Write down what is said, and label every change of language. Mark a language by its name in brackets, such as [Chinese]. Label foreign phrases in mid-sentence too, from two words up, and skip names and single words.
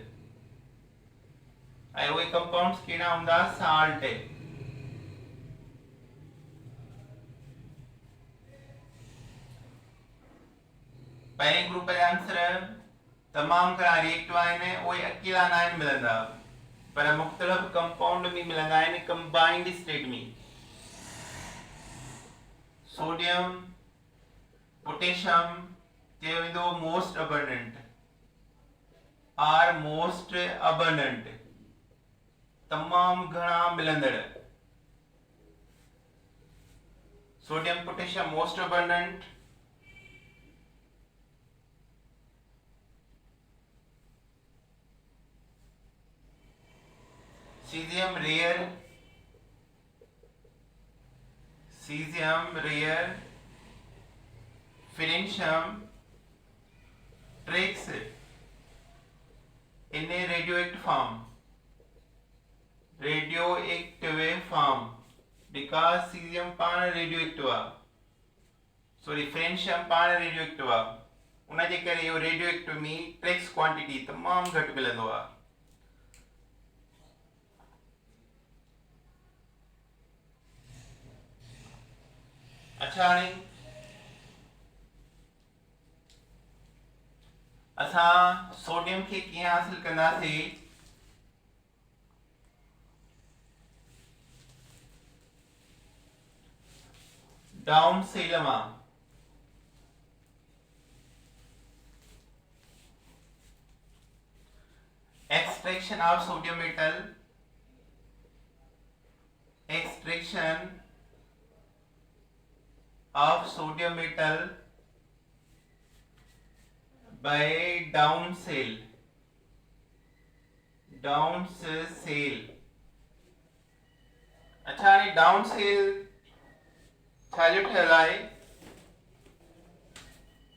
[Sindhi] ऐं उहे कंपाउंड्स कहिड़ा हूंदा साल्ट। पहिरें ग्रुप जा आंसर तमाम घणा रिएक्टिव आहिनि उहे अकेला न आहिनि मिलंदा पर मुख़्तलिफ़ कंपाउंड में मिलंदा आहिनि [English] combined state [Sindhi] में। सोडियम पोटेशियम चयो वेंदो [English] most abundant [Sindhi] आर [English] most abundant [Sindhi] तमाम घणा मिलंदड़। [English] sodium potassium most abundant, cesium rare, francium tracks in a radioactive form because cesium [Sindhi] पाण radioactive आहे, [English] sorry francium [Sindhi] पाण radioactive आहे उन जे करे इहो radioactive में [English] tracks quantity [Sindhi] तमाम घटि मिलंदो आहे। अच्छा हाणे असां सोडियम खे कीअं हासिल कंदासीं। [English] down cell मां extraction of sodium metal, extraction of sodium metal by down cell। [Sindhi] अच्छा हाणे [English] down cell [Sindhi] छा जो ठहियल आहे